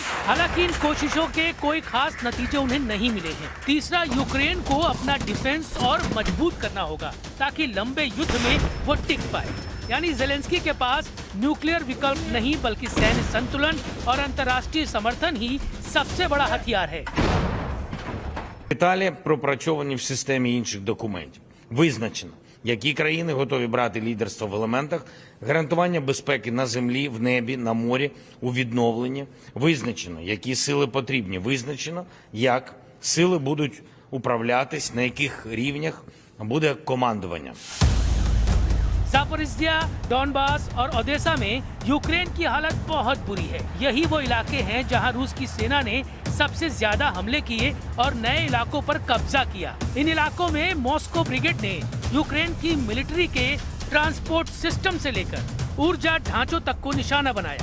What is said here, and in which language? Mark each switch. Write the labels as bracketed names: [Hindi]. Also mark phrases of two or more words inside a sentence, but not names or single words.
[Hindi] हालांकि इन कोशिशों के कोई खास नतीजे उन्हें नहीं मिले हैं। तीसरा, यूक्रेन को अपना डिफेंस और मजबूत करना होगा, ताकि लंबे युद्ध में वो टिक पाए। यानी ज़ेलेंस्की के पास न्यूक्लियर विकल्प नहीं, बल्कि सैन्य संतुलन और अंतर्राष्ट्रीय समर्थन ही सबसे बड़ा हथियार है। [Ukrainian] Деталі пропрацьовані в системі інших документів. Визначено, які країни готові брати лідерство в елементах гарантування безпеки на землі, в небі, на морі, у відновленні. Визначено, які сили потрібні. Визначено, як сили будуть управлятись, на яких рівнях буде командування. [Hindi] जापोरिज्जिया, डॉनबास और ओडेसा में यूक्रेन की हालत बहुत बुरी है। यही वो इलाके हैं जहां रूस की सेना ने सबसे ज्यादा हमले किए और नए इलाकों पर कब्जा किया। इन इलाकों में मॉस्को ब्रिगेड ने यूक्रेन की मिलिट्री के ट्रांसपोर्ट सिस्टम से लेकर ऊर्जा ढांचों तक को निशाना बनाया।